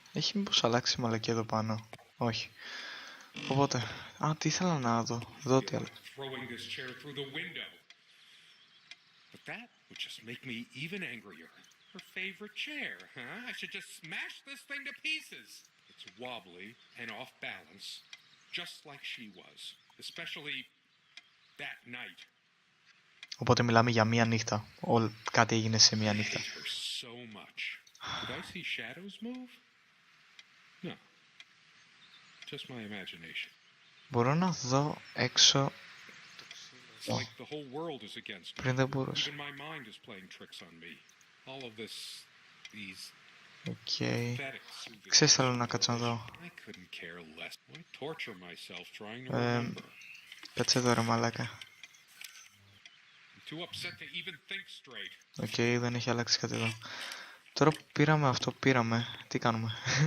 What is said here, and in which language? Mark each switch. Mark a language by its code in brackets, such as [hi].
[el] Έχει μήπως αλλάξει η μαλακή εδώ πάνω? Όχι. Οπότε, τι ήθελα να δω. Εδώ τι άλλο. [en] Throwing this chair through the window. But that would just make me even angrier. Her favorite chair, huh? I should just smash this thing to pieces. It's wobbly and off balance, just like she was. Especially that night. [el] Οπότε μιλάμε για μία νύχτα. Κάτι έγινε σε μία νύχτα. [en] I hate her so much. Did I see shadows move? No. Just my imagination. [el] Μπορώ να δω έξω. [en] It's like the whole world is against me. [el] Πριν δεν μπορούσα. [en] Even my mind is playing tricks on me. All of these pathetic souvenirs. [el] Ξέρεις, θέλω να κάτσω να δω. [en] I couldn't care less. Why torture myself trying to remember? [el] Κάτσε εδώ ρε μαλάκα. [en] I'm too upset to even think straight. [el] Οκ, δεν έχει αλλάξει κάτι εδώ. Τώρα που πήραμε αυτό που πήραμε, τι κάνουμε?